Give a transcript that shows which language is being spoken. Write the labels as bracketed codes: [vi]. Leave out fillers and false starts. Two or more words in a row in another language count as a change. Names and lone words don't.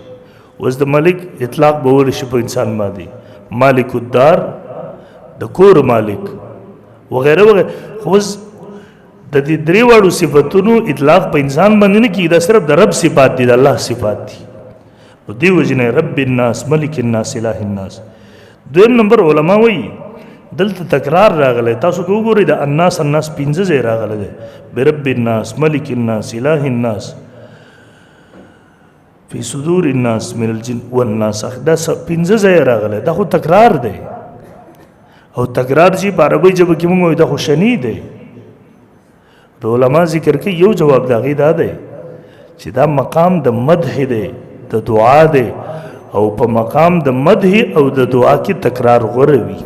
[ps] اوس د ملک اطلاق به ولی شي په انسان باندې، [ar] مالک الدار [ps] د کور مالک وغیره وغیره. خو اوس د دې درې واړو صفتونو اطلاق په انسان باندې نه کېږي، دا صرف د رب صفات دي، د الله صفات دي. نو دې وجې نه [ar] رب الناس ملک الناس اله الناس. [ps] دویم نمبر علما وایي دلته تکرار راغلی، تاسو که وګورئ د الناس الناس پنځه ځای راغلی دی، [ar] برب الناس ملک الناس اله الناس فی صدور الناس من الجن والناس، [ps] دا پنځه ځای راغلی. دا خو تکرار دی، او تکرار چې په عربۍ ژبه کې موږ وایو دا خو شنی دی. علما ذکر کوي یو جواب د هغې دا دی چې دا مقام د مدح دی، د دعا دی، او په مقام د مدح او د دعا کې تکرار غوره وي.